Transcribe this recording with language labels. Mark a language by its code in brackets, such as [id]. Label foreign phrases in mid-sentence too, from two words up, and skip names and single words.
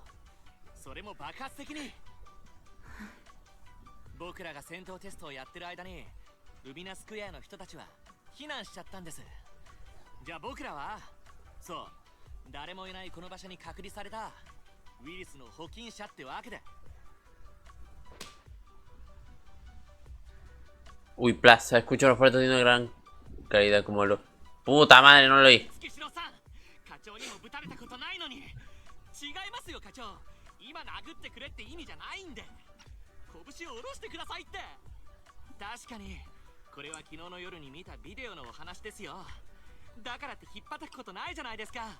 [ja] それも爆発的に。僕らが戦闘テストをやってる間にルミナスクエアの人たちは避難しちゃったんです。じゃあ僕らはそう、誰もいないこの場所に隔離されたウイルスの保菌者ってわけで。 [es] Uy, Plaza, escucho los fuertes de una gran calidad como lo... ¡Puta madre, no lo oí! [ja] 月城さん、課長にもぶたれたことないのに。違いますよ課長、今殴ってくれって意味じゃないんで、拳を下ろしてくださいって。確かにこれは昨日の夜に見たビデオのお話ですよ。だからって引っ叩くことないじゃないですか。